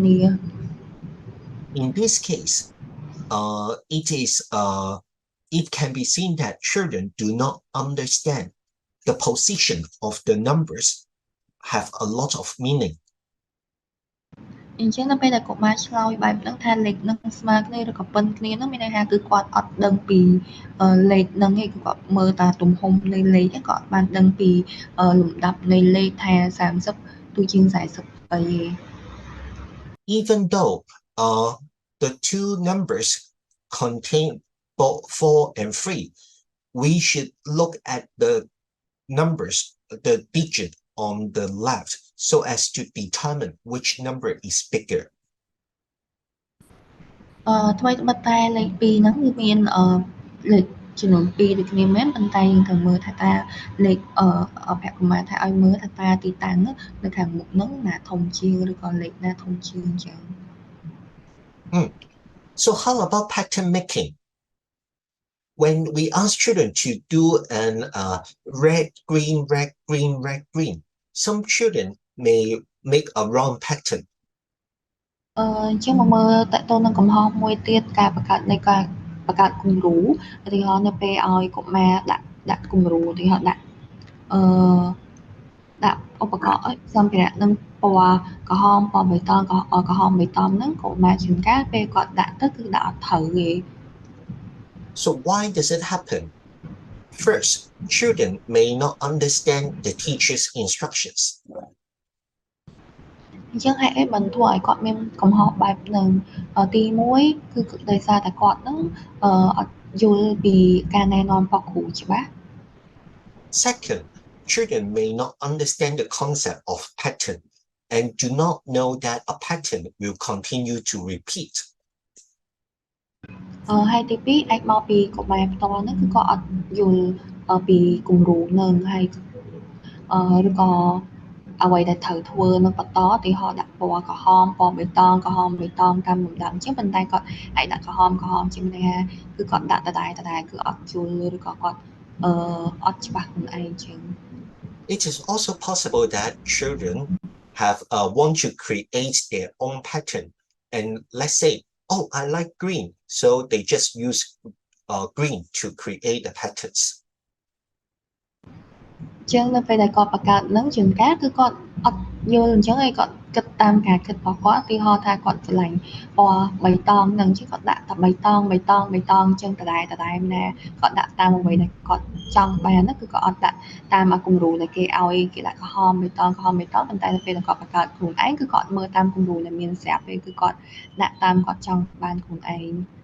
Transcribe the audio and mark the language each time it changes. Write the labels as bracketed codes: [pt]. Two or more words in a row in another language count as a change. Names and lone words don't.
[en] In this case, it can be seen that children do not understand the position of the numbers have a lot of meaning. [km] អញ្ចឹងនៅពេលដែលកុមារឆ្លើយបែបហ្នឹងថាលេខហ្នឹងស្មើគ្នាឬក៏ប៉ុនគ្នាហ្នឹងមានន័យថាគឺគាត់អត់ដឹងពីលេខហ្នឹងឯងគឺគាត់មើលតែទំហំនៃលេខហ្នឹងគាត់បានដឹងពីលំដាប់នៃលេខថា30ទូជាង40អី [en] Even though the two numbers contain both 4 and 3, we should look at the numbers, the digit on the left, so as to determine which number is bigger. [km] ថ្មីត្បិតតែលេខ2ហ្នឹងគឺមានលេខចំនួន2ដូចគ្នាមែនប៉ុន្តែយើងត្រូវមើលថាតើលេខភគ្គកុមារថាឲ្យមើលថាតើទីតាំងនៅខាងមុខហ្នឹងណាធំជាងឬក៏លេខណាធំជាងអញ្ចឹង [en] So how about pattern making? When we ask children to do an red, green, red, green, red, green, some children may make a wrong pattern. [km] អញ្ចឹងមកមើលតើតើនឹងកំហុសមួយទៀតការបង្កើតនៃការបង្កើតគំរូឧទាហរណ៍នៅពេលឲ្យកុមារដាក់គំរូឧទាហរណ៍ដាក់ឧបករណ៍សម្ភារៈនឹងពណ៌ក្រហមពណ៌បៃតងក្រហមបៃតងហ្នឹងកុមារជួនកាលពេលគាត់ដាក់ទៅគឺដាក់អត់ត្រូវទេ [en] So why does it happen? First, children may not understand the teacher's instructions. [km] អញ្ចឹងហេតុអីបានធ្វើឲ្យគាត់មានកំហុសបែបហ្នឹងទី1គឺដោយសារតែគាត់ហ្នឹងអត់យល់ពីការណែនាំរបស់គ្រូច្បាស់ [en] Second, children may not understand the concept of pattern and do not know that a pattern will continue to repeat. [km] ហើយទី2អាចមកពីកុមារផ្ទាល់ហ្នឹងគឺគាត់អត់យល់ពីគំរូនឹងហើយឬក៏អ្វីដែលត្រូវធ្វើនឹងបន្តឧទាហរណ៍ដាក់ពណ៌ក្រហមពណ៌បៃតងក្រហមបៃតងតាមលំដាប់អញ្ចឹងប៉ុន្តែគាត់អាចដាក់ក្រហមជាមានន័យថាគឺគាត់ដាក់ដដែលគឺអត់យល់ឬក៏គាត់អត់ច្បាស់ខ្លួនឯងអញ្ចឹង [en] It is also possible that children have want to create their own pattern, and let's say, oh, I like green, so they just use green to create the patterns. [km] ចឹងនៅពេលដែលគាត់បង្កើតនឹងជួនកាលគឺគាត់អត់យល់អញ្ចឹងហើយគាត់គិតតាមការគិតរបស់គាត់ឧទាហរណ៍ថាគាត់ឆ្លាញ់ពណ៌បៃតងនឹងchứគាត់ដាក់តែបៃតងអញ្ចឹងដដែលណាគាត់ដាក់តាមអ្វីដែលគាត់ចង់បានហ្នឹងគឺគាត់អត់ដាក់តាមគំរូដែលគេឲ្យគេដាក់ក្រហមបៃតងប៉ុន្តែនៅពេលដែលគាត់បង្កើតខ្លួនឯងគឺគាត់មើលតាមគំរូដែលមានស្រាប់ទេគឺគាត់ដាក់តាមគាត់ចង់បានខ្លួនឯង